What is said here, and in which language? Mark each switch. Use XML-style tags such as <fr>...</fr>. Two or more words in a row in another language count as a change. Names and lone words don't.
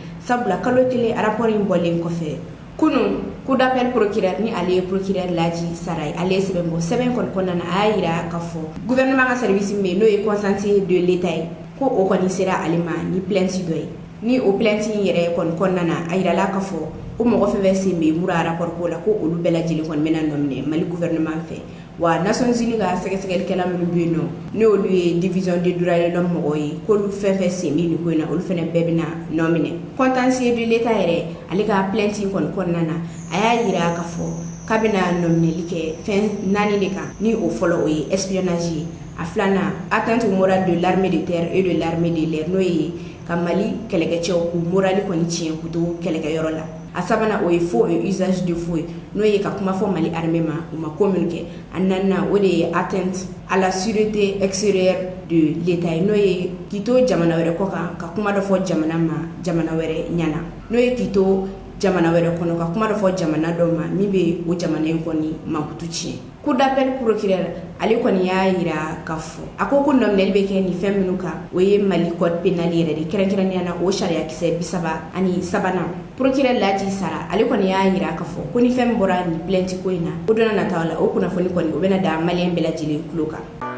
<bm>sabula kalo kelen rapport in bɔlen kɔfɛ kunu</bm> <fr>coup d'appel procureur</fr> <bm>ni ale procureur Laji Saray ale sɛbɛn bɔ sɛbɛn kɔnɔna na a y'a yira k'a fɔ gouvernement ka service min n'o ye</bm> <fr>conscientieux de l'état</fr> <bm>ye ko o kɔni sera ale ma ni plainte dɔ ye ni o plainte in yɛrɛ kɔnɔna na a yirala k'a fɔ ko mɔgɔ fɛn fɛn sen bɛ mura rapport ko la ko olu bɛɛ lajɛlen kɔni bɛna nɔ minɛ Mali gouvernement fɛ wa</bm> <fr>Nations Unies</fr> <bm>ka sɛgɛsɛgɛlikɛla minnu bɛ yen nɔ n'olu ye</bm> <fr>division des droits de l'homme</fr> <bm>mɔgɔw ye k'olu fɛn fɛn sen bɛ nin ko in na olu fɛnɛ bɛɛ bɛna nɔ minɛ</bm> <fr>contentieux de l'état</fr> <bm>yɛrɛ ale ka plainte in kɔnɔna na a y'a yira k'a fɔ k'a bɛna nɔminɛli kɛ fɛn 4 de kan ni o fɔlɔ o ye espionnage ye a filanan</bm> <fr>atteinte au moral de l'armée de terre et de l'armée de l'air</fr> <bm>n'o ye ka Mali kɛlɛkɛcɛw k'u morali kɔni tiɲɛ k'u to kɛlɛkɛyɔrɔ la a sabanan o ye</bm> <fr>faux et usage de faux</fr> <bm>n'o ye ka kuma fɔ Mali armée ma u ma ko minnu kɛ a naaninan o de ye</bm> <fr>atteinte à la sûreté extérieure de l'état</fr> <bm>n'o ye k'i to jamana wɛrɛ kɔ kan ka kuma dɔ fɔ jamana ma jamana wɛrɛ ɲɛna n'o ye k'i to jamana wɛrɛ kɔnɔ ka kuma dɔ fɔ jamana dɔ ma min bɛ o jamana in kɔni mankutu tiɲɛ</bm> <fr>coup d'appel procureur</fr> <bm>ale kɔni y'a yira k'a fɔ a ko nɔminɛli bɛ kɛ nin fɛn minnu kan o ye Mali</bm> <fr>code pénal</fr> <bm>yɛrɛ de kɛrɛnkɛrɛnnenya na o sariya kisɛ 37 procureur Laji Sara ale kɔni y'a yira k'a fɔ ko ni fɛn min bɔra nin plainte ko in na o donna nataw la o kunnafoni kɔni o bɛna da maliyɛn bɛɛ lajɛlen tulo kan</bm>